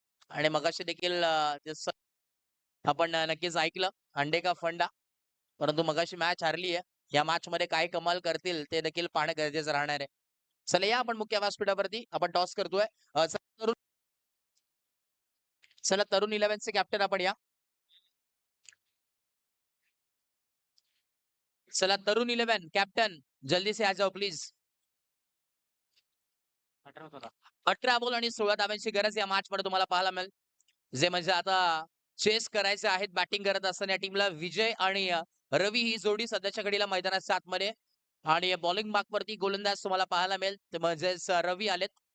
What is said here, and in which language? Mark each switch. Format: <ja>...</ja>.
<mr>आणि मगाशी देखील आपण नक्कीच ऐकलं अंडे का फंडा, परंतु मगाशी मॅच हारली आहे. या मॅच मध्ये काय कमाल करतील ते देखील पाहणं गरजेचं राहणार आहे. चला या आपण मुख्य व्यासपीठावरती आपण टॉस करतोय. चला तरुण 11 चे कॅप्टन आपण या.</mr> <hi>चला तरुण 11 कॅप्टन जल्दी से आ जाओ प्लीज.</hi> <mr>18 बॉल आणि 16 धावांची गरज या मॅच मध्ये तुम्हाला पाहायला मिळेल. जे म्हणजे आता चेस करायचे आहेत बॅटिंग करत असताना या टीमला विजय आणि रवी ही जोडी सध्याच्या घडीला मैदानाच्या आतमध्ये, आणि बॉलिंग मार्कवरती गोलंदाज तुम्हाला पाहायला मिळेल ते म्हणजेच रवी आलेत.</mr>